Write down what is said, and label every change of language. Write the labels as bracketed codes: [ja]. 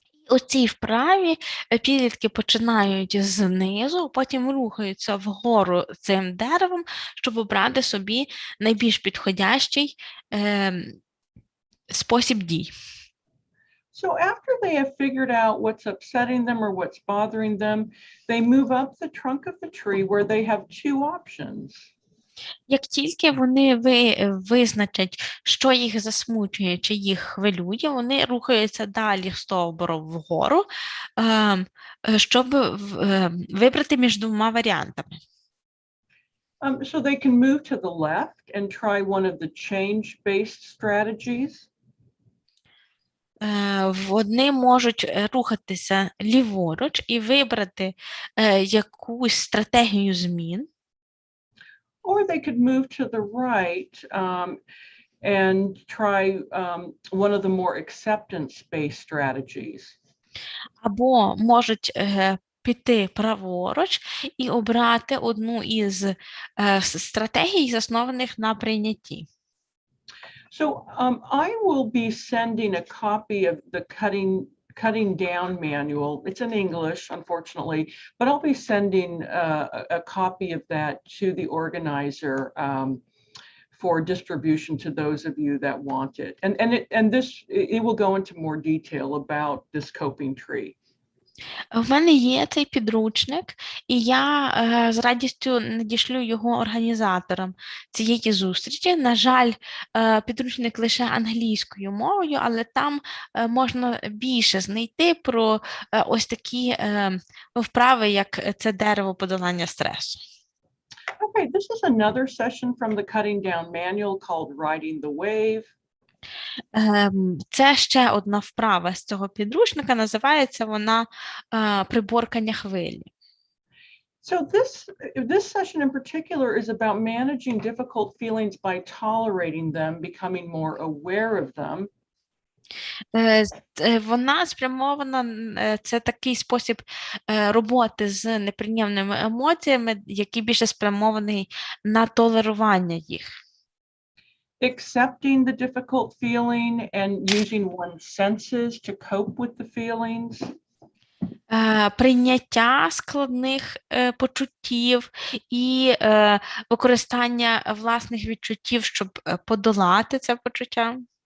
[uk] У цій вправі підлітки починають знизу, потім рухаються вгору цим деревом, щоб обрати собі найбільш підходящий спосіб дій. [en] So after they have figured out what's upsetting them or what's bothering them, they move up the trunk of the tree where they have 2 options. [uk] Як тільки вони визначать, що їх засмучує чи їх хвилює, вони рухаються далі стовбуром вгору, щоб вибрати між 2 варіантами. [en] So they can move to the left and try one of the change-based strategies. [uk] Вони можуть рухатися ліворуч і вибрати якусь стратегію змін. [en] Or they could move to the right and try one of the more acceptance-based strategies. [uk] Або можуть піти праворуч і обрати одну із стратегій, заснованих на прийнятті. [en] So I will be sending a copy of the cutting down manual. It's in English, unfortunately, but I'll be sending a copy of that to the organizer for distribution to those of you that want it. It will go into more detail about this coping tree. [uk] В мене є цей підручник, і я з радістю надішлю його організаторам цієї зустрічі. На жаль, підручник лише англійською мовою, але там можна більше знайти про ось такі вправи, як це дерево подолання стресу. [en] Okay, this is another session from the Cutting Down Manual called Riding the Wave. [uk] Це ще одна вправа з цього підручника, називається вона «Приборкання хвилі». [en] So this session in particular is about managing difficult feelings by tolerating them, becoming more aware of them. [uk] Вона спрямована, це такий спосіб роботи з неприємними емоціями, який більше спрямований на толерування їх. [en] Accepting the difficult feeling and using one's senses to cope with the feelings. [uk] Прийняття складних почуттів і використання власних відчуттів, щоб подолати це почуття.